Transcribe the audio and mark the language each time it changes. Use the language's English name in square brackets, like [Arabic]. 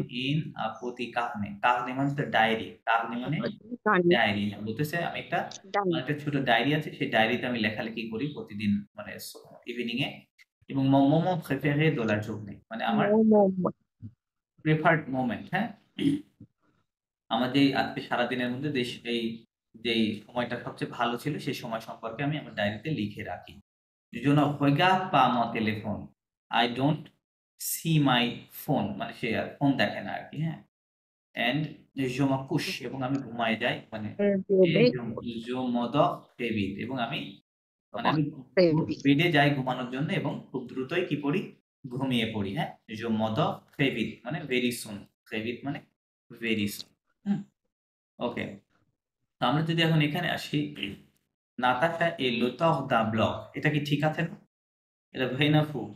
[French] in a petit carnet, carnet [Bangla] মানে তো diary, [French] carnet মানে can [Bangla] ডায়েরি, বলতেছে আমি একটা, dan আমার একটা ছোট ডায়েরি আছে, সেই ডায়েরিতে আমি লেখালেখি করি প্রতিদিন, মানে ইভিনিং এ, এবং [French] mon moment préféré de la journée [Bangla] মানে আমার mo mo প্রেফার্ড মোমেন্ট, হ্যাঁ, আমার যেই আজকে সারাদিনের মধ্যে যেই সময়টা সবচেয়ে ভালো ছিল, সেই সময় সম্পর্কে আমি আমার ডায়েরিতে লিখে রাখি। [French] Je ne regarde pas mon téléphone. [English] I don't see my phone [Bangla] মানে সে আর ফোন দেখে না আরকি, হ্যাঁ? [French] And je me couche [Bangla] এবং আমি ঘুমায়ে যাই। মানে et bebé [French] je m'endors très vite [Bangla] এবং আমি, মানে আমি baby বেডে যাই ঘুমানোর জন্য এবং খুব দ্রুতই কি করি? ঘুমিয়ে পড়ি, হ্যাঁ? [French] Je m'endors très vite মানে [English] very soon. [French] Très vite মানে very soon. [Bangla] হুম? ওকে। তো আমরা যদি এখন এখানে আসি, Natasha [French] est l'auteur d'un blog, [Bangla] এটা কি ঠিক আছে না? এটা vrai না faux?